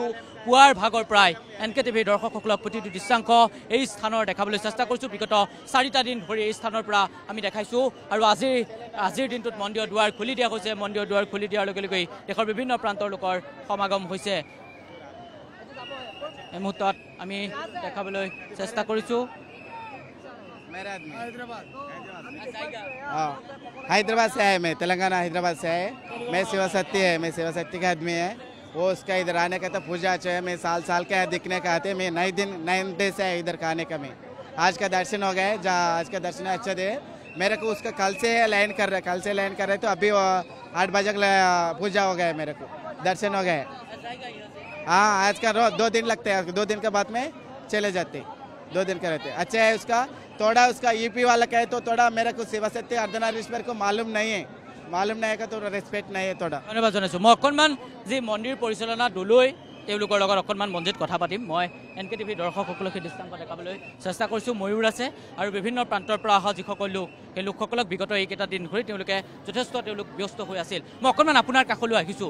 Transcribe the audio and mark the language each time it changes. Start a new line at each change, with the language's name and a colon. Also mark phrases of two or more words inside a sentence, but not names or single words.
Assamese: পুৱাৰ ভাগৰ পৰাই NKTV দৰ্শকসকলক প্ৰতিটো দৃশ্যাংশ এই স্থানৰ দেখাবলৈ চেষ্টা কৰিছোঁ। বিগত 4টা দিন ধৰি এই স্থানৰ পৰা আমি দেখাইছোঁ আৰু আজিৰ দিনটোত মন্দিৰৰ দুৱাৰ খুলি দিয়া হৈছে। মন্দিৰৰ দুৱাৰ খুলি দিয়াৰ লগে লগেই দেশৰ বিভিন্ন প্ৰান্তৰ লোকৰ সমাগম হৈছে। এই মুহূৰ্তত আমি দেখাবলৈ চেষ্টা কৰিছোঁ।
Hindi: हैदराबाद से है, मैं तेलंगाना हैदराबाद से है। मैं शिवशक्ति का आदमी है। वो उसका इधर आने का तो पूजा चाहिए। मैं साल के दिखने का आते। मैं 9 दिन से है इधर का आने का। मैं आज का दर्शन हो गए, जहाँ आज का दर्शन अच्छा दे मेरे को। उसका कल से लाइन कर रहे तो अभी 8 बजे पूजा हो गया, मेरे को दर्शन हो गए। हाँ, आज का 2 दिन लगते हैं, 2 दिन के बाद में चले जाते, 2 दिन का रहते। अच्छा है उसका थोड़ा, उसका यूपी वाला कहे तो थोड़ा मेरे को शिवशक्ति अर्धनारीश्वर को मालूम नहीं है का तो रेस्पेक्ट नहीं है थोड़ा।
Assamese: ধন্যবাদ জনাইছোঁ। মই অকণমান যি মন্দিৰ পৰিচালনা দলৈ তেওঁলোকৰ লগত অকণমান মন্দিৰত কথা পাতিম। মই NKTV দৰ্শকসকলক সেই দৃশ্যাংশ দেখাবলৈ চেষ্টা কৰিছোঁ। ময়ূৰ আছে আৰু বিভিন্ন প্ৰান্তৰ পৰা অহা যিসকল লোক, সেই লোকসকলক বিগত এইকেইটা দিন ধৰি তেওঁলোকে যথেষ্ট ব্যস্ত হৈ আছিল। মই অকণমান আপোনাৰ কাষলৈ আহিছোঁ।